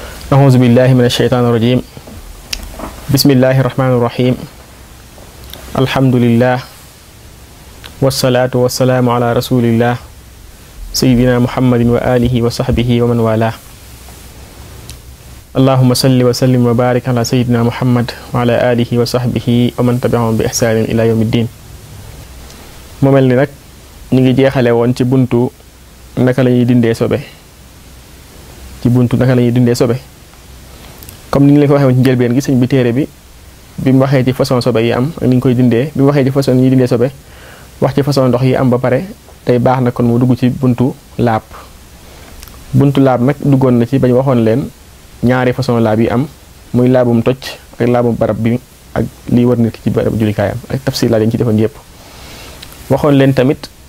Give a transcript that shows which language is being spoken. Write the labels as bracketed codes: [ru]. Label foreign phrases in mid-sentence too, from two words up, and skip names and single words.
[ar] أعوذ بالله من الشيطان الرجيم بسم الله الرحمن الرحيم الحمد لله والصلاة والسلام على رسول الله سيدنا محمد وآله وصحبه ومن والاه اللهم صل وسلم وبارك على سيدنا محمد وعلى آله وصحبه ومن تبعهم بإحسان إلى يوم الدين [wo] mu mel ni nag ñu ngi jeexale woon ci buntu naka la ñuy dindee sobe comme ni ñu leen ko waxee woon ci njëlbeen gi sëñ bi téere bi bi mu waxee ci façon sobe yi am ak ni ñu koy dindee bi mu waxee ci façon yi dindee sobe wax ci façon ndox yi am ba pare tey baax na kon mu dugg ci buntu laab nag duggoon na ci bañ waxoon leen ñaari façon laab yi am muy laabum toj ak laabum barab bi ak liy wër nit ki ci barab jullikaayam ak tafsir laa leen ci defoon yépp waxoon leen tamit